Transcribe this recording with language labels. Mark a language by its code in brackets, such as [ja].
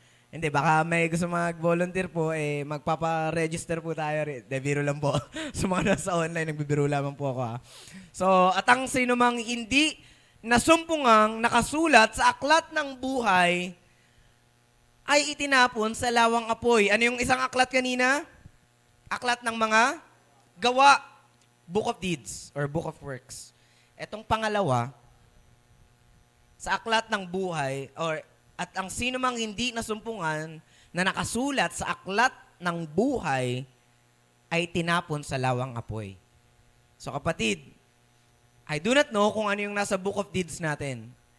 [tl] Hindi, baka may gusto mag-volunteer po, magpapa-register po tayo. Biro lang po. Sa mga nasa online, nagbibiro lamang po ako. So, at ang sino mang hindi nasumpungang nakasulat sa aklat ng buhay ay itinapon sa lawang apoy. Ano yung isang aklat kanina? Aklat ng mga gawa. [en] Book of Deeds or Book of Works. [tl] Etong pangalawa, sa aklat ng buhay at ang sino mang hindi nasumpungan na nakasulat sa aklat ng buhay ay tinapon sa lawang apoy. So kapatid, [en] I do not know [tl] kung ano yung nasa Book of Deeds natin.